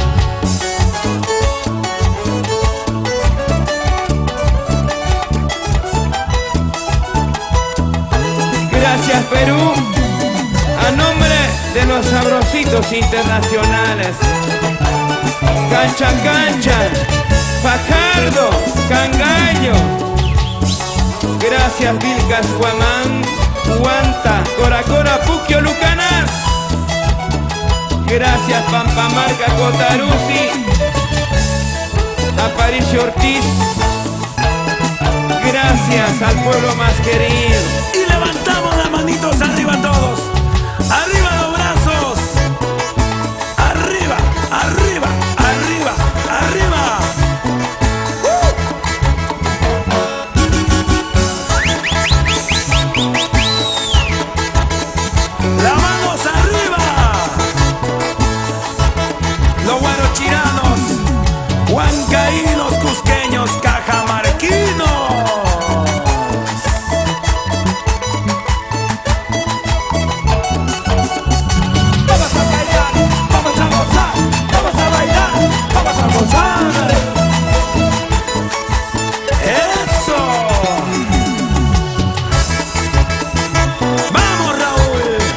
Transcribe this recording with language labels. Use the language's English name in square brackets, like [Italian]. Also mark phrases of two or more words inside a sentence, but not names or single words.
[Spanish] Gracias, Perú. A nombre de los sabrositos internacionales. Cancha, cancha. Fajardo, Cangallo. Gracias, Vilcas, Guamán, Huanta, Coracora, Puquio, Lucanas. Gracias, Pampamarca, Cotaruzzi, Aparicio Ortiz. Gracias al pueblo más querido. Y levantamos las manitos arriba todos. Arriba los brazos. Arriba, arriba, arriba, arriba. Las manos arriba. Los guarochiranos, huancaínos, cusqueños, cajamarquinos. Vamos a bailar, vamos a gozar, vamos a bailar, vamos a gozar. Eso. Vamos, Raúl.